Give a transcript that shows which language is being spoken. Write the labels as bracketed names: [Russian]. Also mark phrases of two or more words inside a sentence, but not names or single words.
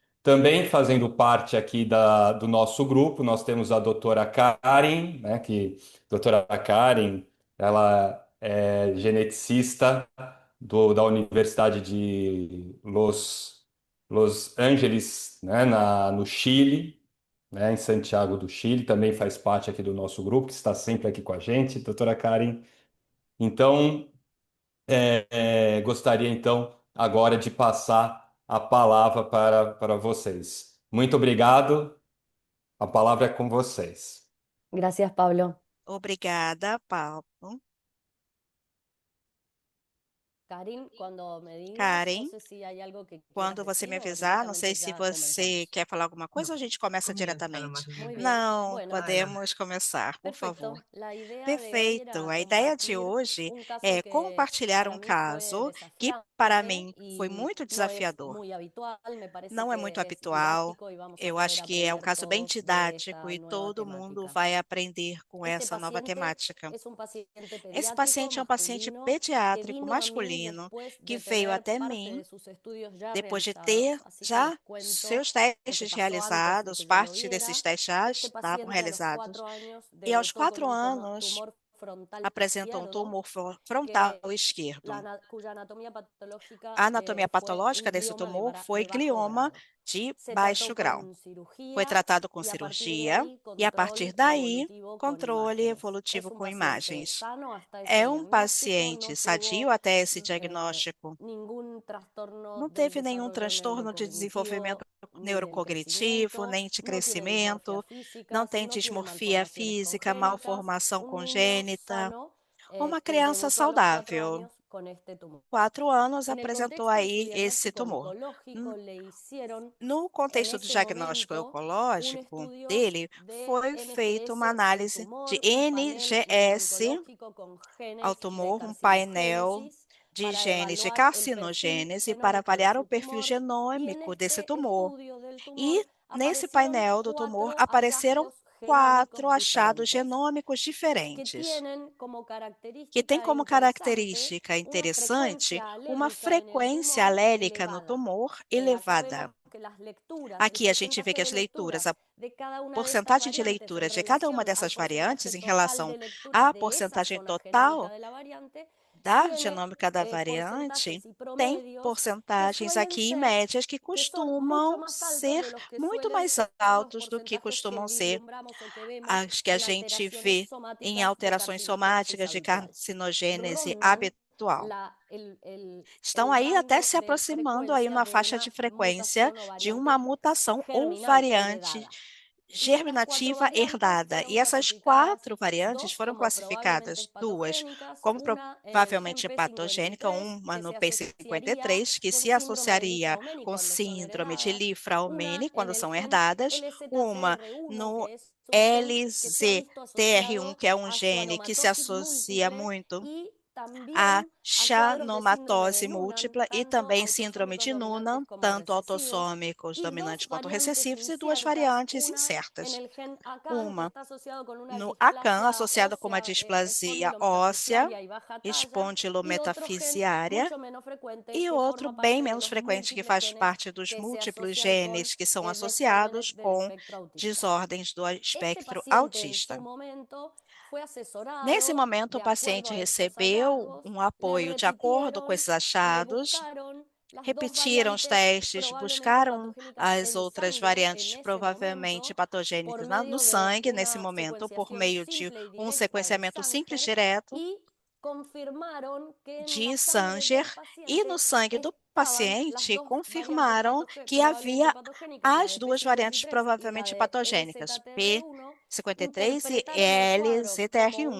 [Portuguese] Também fazendo parte aqui do nosso grupo, nós temos a doutora Karen, né, a doutora Karen, ela é geneticista da Universidade de Los Angeles, né, no Chile, né, em Santiago do Chile, também faz parte aqui do nosso grupo, que está sempre aqui com a gente, doutora Karen. Então, gostaria então agora de passar a palavra para vocês. Muito obrigado, a palavra é com vocês. [Spanish] Gracias, Pablo. [Portuguese] Obrigada, Paulo. [Spanish] Karin, cuando me digas, no Karen, sé si hay algo que quieras [Portuguese] quando você me [Spanish] decir o [Portuguese] avisar, não sei [Spanish] directamente [Portuguese] se [Spanish] ya [Portuguese] você [Spanish] comenzamos. [Portuguese] quer falar alguma coisa ou a gente começa [Spanish] Comienza nomás, [Portuguese] diretamente. [Spanish] Muy bien. [Portuguese] Não, [Spanish] Bueno, [Portuguese] podemos começar, por favor. [Spanish] perfecto. La idea de hoy [Portuguese] Perfeito. [Spanish] era [Portuguese] A ideia de [Spanish] compartir [Portuguese] hoje [Spanish] un caso [Portuguese] é [Spanish] que [Portuguese] compartilhar [Spanish] para [Portuguese] um [Spanish] mí fue [Portuguese] caso que, para [Spanish] desafiante [Portuguese] mim, foi [Spanish] y [Portuguese] muito [Spanish] no es [Portuguese] desafiador. [Spanish] muy habitual. Me parece [Portuguese] Não é [Spanish] que [Portuguese] muito [Spanish] es [Portuguese] habitual. [Spanish] didáctico y vamos a [Portuguese] Eu [Spanish] poder [Portuguese] acho que é um [Spanish] aprender [Portuguese] caso bem [Spanish] todos de [Portuguese] didático [Spanish] esta [Portuguese] e [Spanish] nueva [Portuguese] todo mundo [Spanish] temática. [Portuguese] vai aprender com [Spanish] Este [Portuguese] essa nova [Spanish] paciente [Portuguese] temática. [Spanish] es un paciente [Portuguese] Esse [Spanish] pediátrico [Portuguese] paciente é um paciente [Spanish] masculino que [Portuguese] pediátrico [Spanish] vino a mí [Portuguese] masculino [Spanish] después [Portuguese] que [Spanish] de [Portuguese] veio [Spanish] tener [Portuguese] até [Spanish] parte [Portuguese] mim [Spanish] de sus estudios ya [Portuguese] depois de [Spanish] realizados. [Portuguese] ter [Spanish] Así que les [Portuguese] já [Spanish] cuento [Portuguese] seus [Spanish] lo que [Portuguese] testes [Spanish] pasó antes de [Portuguese] realizados, [Spanish] que yo lo [Portuguese] parte desses [Spanish] viera. [Portuguese] testes já [Spanish] Este [Portuguese] estavam [Spanish] paciente a los [Portuguese] realizados. [Spanish] 4 años [Portuguese] E aos [Spanish] debutó con [Portuguese] 4 [Spanish] un [Portuguese] anos [Spanish] tumor frontal [Portuguese] apresentou um [Spanish] izquierdo [Portuguese] tumor frontal esquerdo. [Spanish] cuya anatomía patológica [Portuguese] A anatomia [Spanish] fue [Portuguese] patológica [Spanish] un [Portuguese] desse [Spanish] glioma [Portuguese] tumor foi [Spanish] de bajo [Portuguese] glioma [Spanish] grado. [Portuguese] de [Spanish] Se trató [Portuguese] baixo grau. [Spanish] con [Portuguese] Foi [Spanish] cirugía [Portuguese] tratado com [Spanish] y a partir de [Portuguese] cirurgia [Spanish] ahí [Portuguese] e, a partir [Spanish] control [Portuguese] daí, [Spanish] evolutivo con [Portuguese] controle [Spanish] imágenes. Es [Portuguese] evolutivo [Spanish] un [Portuguese] com [Spanish] paciente [Portuguese] imagens. [Spanish] sano hasta ese [Portuguese] É um [Spanish] diagnóstico, [Portuguese] paciente [Spanish] no [Portuguese] sadio [Spanish] tuvo [Portuguese] até esse diagnóstico. [Spanish] ningún trastorno [Portuguese] Não [Spanish] del [Portuguese] teve nenhum [Spanish] desarrollo [Portuguese] transtorno de [Spanish] neurocognitivo [Portuguese] desenvolvimento [Spanish] ni del [Portuguese] neurocognitivo, [Spanish] crecimiento, [Portuguese] nem de [Spanish] no tiene dismorfia [Portuguese] crescimento, não [Spanish] física, [Portuguese] tem [Spanish] no tiene [Portuguese] dismorfia [Spanish] malformaciones [Portuguese] física, [Spanish] congénitas, [Portuguese] malformação [Spanish] un niño [Portuguese] congênita. [Spanish] sano [Portuguese] Uma [Spanish] que [Portuguese] criança [Spanish] debutó a los 4 [Portuguese] saudável, [Spanish] años con este tumor. [Portuguese] 4 anos, [Spanish] En el [Portuguese] apresentou [Spanish] contexto de su [Portuguese] aí esse [Spanish] diagnóstico [Portuguese] tumor. [Spanish] oncológico, le hicieron [Portuguese] No [Spanish] en [Portuguese] contexto do [Spanish] ese [Portuguese] diagnóstico [Spanish] momento un [Portuguese] oncológico [Spanish] estudio [Portuguese] dele, [Spanish] de [Portuguese] foi feita uma [Spanish] NGS al [Portuguese] análise de [Spanish] tumor, un panel [Portuguese] NGS [Spanish] inmunológico con [Portuguese] ao [Spanish] genes de [Portuguese] tumor, um painel [Spanish] carcinogénesis [Portuguese] de [Spanish] para [Portuguese] genes de [Spanish] evaluar el perfil [Portuguese] carcinogênese para [Spanish] genómico de [Portuguese] avaliar o [Spanish] su [Portuguese] perfil [Spanish] tumor y en [Portuguese] genômico desse [Spanish] este [Portuguese] tumor. [Spanish] estudio del tumor [Portuguese] E nesse [Spanish] aparecieron [Portuguese] painel do tumor [Spanish] 4 [Portuguese] apareceram [Spanish] hallazgos [Portuguese] 4 [Spanish] genómicos [Portuguese] achados [Spanish] diferentes [Portuguese] genômicos [Spanish] que [Portuguese] diferentes, [Spanish] tienen como [Portuguese] que tem [Spanish] característica [Portuguese] como [Spanish] interesante [Portuguese] característica [Spanish] una [Portuguese] interessante [Spanish] frecuencia [Portuguese] uma [Spanish] alélica en el [Portuguese] frequência [Spanish] tumor [Portuguese] alélica no [Spanish] elevada. [Portuguese] tumor [Spanish] Acá vemos [Portuguese] elevada. [Spanish] que las lecturas, el [Portuguese] Aqui a gente vê que [Spanish] porcentaje de [Portuguese] as leituras, [Spanish] lecturas de cada una de estas [Portuguese] porcentagem de [Spanish] variantes en [Portuguese] leituras de cada uma [Spanish] relación al [Portuguese] dessas [Spanish] porcentaje [Portuguese] variantes em [Spanish] total [Portuguese] relação [Spanish] de lecturas [Portuguese] à [Spanish] de esa [Portuguese] porcentagem [Spanish] zona genómica [Portuguese] total [Spanish] de la variante [Portuguese] da [Spanish] tiene [Portuguese] genômica da variante, [Spanish] porcentajes y [Portuguese] tem [Spanish] promedios que [Portuguese] porcentagens [Spanish] suelen [Portuguese] aqui [Spanish] ser [Portuguese] médias que [Spanish] que son mucho [Portuguese] costumam [Spanish] más altos [Portuguese] ser [Spanish] de los que [Portuguese] muito [Spanish] suelen [Portuguese] mais [Spanish] ser los [Portuguese] altos do que [Spanish] porcentajes que [Portuguese] costumam ser [Spanish] vislumbramos o que vemos [Portuguese] as que a [Spanish] en [Portuguese] gente [Spanish] alteraciones [Portuguese] vê em [Spanish] somáticas de [Portuguese] alterações [Spanish] carcinogénesis [Portuguese] somáticas de [Spanish] habitual. [Portuguese] carcinogênese [Spanish] Rondan [Portuguese] habitual. [Spanish] el [Portuguese] Estão aí até [Spanish] rango [Portuguese] se [Spanish] de [Portuguese] aproximando aí [Spanish] frecuencia [Portuguese] uma [Spanish] de [Portuguese] faixa de [Spanish] una [Portuguese] frequência [Spanish] mutación o [Portuguese] de [Spanish] variante [Portuguese] uma mutação ou [Spanish] germinal [Portuguese] variante [Spanish] heredada. Y estas 4 [Portuguese] germinativa [Spanish] variantes [Portuguese] herdada. [Spanish] fueron [Portuguese] E essas [Spanish] clasificadas, [Portuguese] 4 variantes [Spanish] 2 [Portuguese] foram [Spanish] como probablemente [Portuguese] classificadas, duas [Spanish] patogénicas, [Portuguese] como [Spanish] una en el gen [Portuguese] provavelmente patogênica, [Spanish] P53, [Portuguese] uma [Spanish] que [Portuguese] no [Spanish] se asociaría [Portuguese] P53, que [Spanish] con [Portuguese] se [Spanish] síndrome de [Portuguese] associaria [Spanish] Li-Fraumeni [Portuguese] com [Spanish] cuando son [Portuguese] síndrome de [Spanish] heredadas, una [Portuguese] Li-Fraumeni [Spanish] en [Portuguese] quando [Spanish] el [Portuguese] são [Spanish] gen [Portuguese] herdadas, uma [Spanish] LZTR1, [Portuguese] no [Spanish] que es un gen que se ha visto [Portuguese] LZTR1, [Spanish] asociado [Portuguese] que é um [Spanish] a [Portuguese] gene que se [Spanish] schwannomatosis [Portuguese] associa [Spanish] múltiple [Portuguese] muito [Spanish] y [Portuguese] a [Spanish] también a cuadros de síndrome de [Portuguese] xanomatose [Spanish] Noonan, [Portuguese] múltipla e [Spanish] tanto [Portuguese] também síndrome [Spanish] autosómicos [Portuguese] de [Spanish] dominantes [Portuguese] Noonan, [Spanish] como [Portuguese] tanto [Spanish] recesivos, [Portuguese] autossômicos [Spanish] y 2 [Portuguese] dominantes quanto [Spanish] variantes [Portuguese] recessivos, e duas [Spanish] inciertas, [Portuguese] variantes [Spanish] una en [Portuguese] incertas. [Spanish] el gen ACAN, que [Portuguese] Uma [Spanish] está asociado con una [Portuguese] no ACAN, [Spanish] displasia [Portuguese] associada com uma [Spanish] ósea [Portuguese] displasia óssea, [Spanish] espondilometafisiaria y baja talla, y otro gen [Portuguese] espondilometafisiária, [Spanish] mucho menos frecuente [Portuguese] e [Spanish] que [Portuguese] outro [Spanish] forma [Portuguese] bem [Spanish] parte de [Portuguese] menos [Spanish] los [Portuguese] frequente, que [Spanish] múltiples [Portuguese] faz [Spanish] genes [Portuguese] parte dos [Spanish] que se [Portuguese] múltiplos [Spanish] asocian con [Portuguese] genes que são associados [Spanish] desórdenes del [Portuguese] com [Spanish] espectro autista. [Portuguese] desordens do [Spanish] Este [Portuguese] espectro [Spanish] paciente en su [Portuguese] autista. [Spanish] momento fue [Portuguese] Nesse [Spanish] asesorado [Portuguese] momento, [Spanish] de [Portuguese] o [Spanish] acuerdo [Portuguese] paciente [Spanish] a estos [Portuguese] recebeu [Spanish] hallazgos, [Portuguese] um [Spanish] le [Portuguese] apoio de acordo com [Spanish] repitieron [Portuguese] esses [Spanish] y le [Portuguese] achados, [Spanish] buscaron [Portuguese] repetiram os testes, buscaram as outras variantes provavelmente patogênicas no sangue nesse momento, por meio de um sequenciamento simples direto de Sanger, e no sangue do paciente confirmaram que havia as duas variantes provavelmente patogênicas, P53 e LZTR1.